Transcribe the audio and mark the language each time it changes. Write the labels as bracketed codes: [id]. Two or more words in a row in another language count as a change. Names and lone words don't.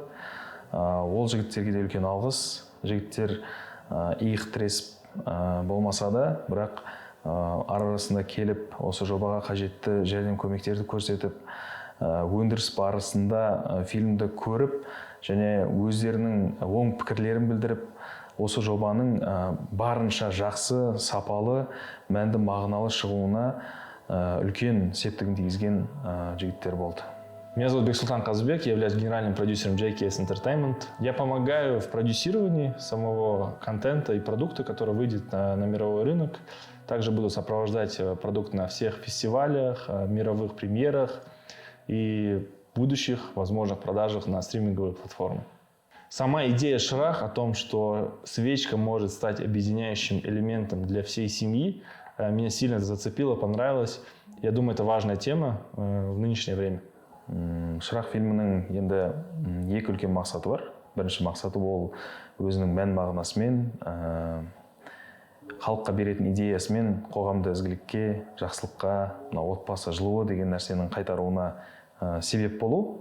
[kk] Ол жігіттерге де үлкен алғыс. Жігіттер иық тіресіп болмаса да, бірақ арасында келіп, осы жобаға қажетті жәрдем көмектерді көрсетіп, өндіріс барысында фильмді көріп, және өздерінің оң пікірлерін білдіріп, осы жобаның барынша жақсы, сапалы, мәнді мағыналы шығуына үлкен септігін тигізген жігіттер болды. [ru] Меня зовут Бексултан Казбек, я являюсь генеральным продюсером JKS Entertainment. Я помогаю в продюсировании самого контента и продукта, который выйдет на мировой рынок. Также буду сопровождать продукт на всех фестивалях, мировых премьерах. и будущих возможных продажах на стриминговые платформы. Сама идея Шрах о том, что свечка может стать объединяющим элементом для всей семьи, меня сильно зацепила, понравилась. Я думаю, это важная тема в нынешнее время. [kk] Шырақ фильмінің енді екі үлкен мақсаты бар. Бірінші мақсаты ол өзінің мән мағынасымен, халыққа беретін идеясымен қоғамды ізгілікке, жақсылыққа, отбасы жылуы деген нәрсенің қайтаруына себеп болу.